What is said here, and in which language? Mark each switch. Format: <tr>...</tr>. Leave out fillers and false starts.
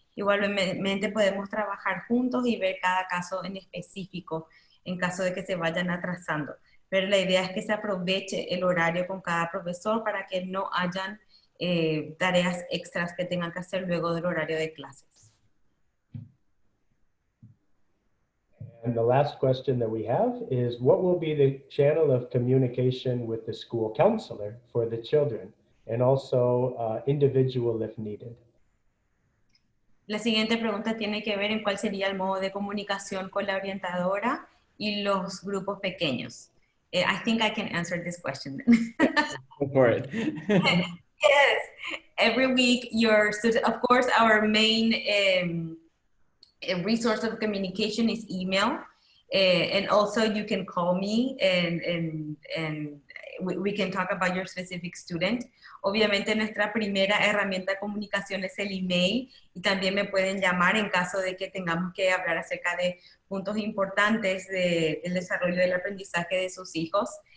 <es>Igualmente podemos trabajar juntos y ver cada caso en específico en caso de que se vayan atrasando. Pero la idea es que se aproveche el horario con cada profesor para que no hayan tareas extras que tengan que hacer luego del horario de clases.</es> <en>And the last question that we have is, what will be the channel of communication with the school counselor for the children, and also individual if needed?</en> <es>La siguiente pregunta tiene que ver en cuál sería el modo de comunicación con la orientadora y los grupos pequeños.</es> <en>I think I can answer this question. Go for it. Yes, every week your student, of course, our main resource of communication is email, and also you can call me, and we can talk about your specific student.</en> <es>Obviamente nuestra primera herramienta de comunicación es el email y también me pueden llamar en caso de que tengamos que hablar acerca de puntos importantes del desarrollo del aprendizaje de sus hijos.</es>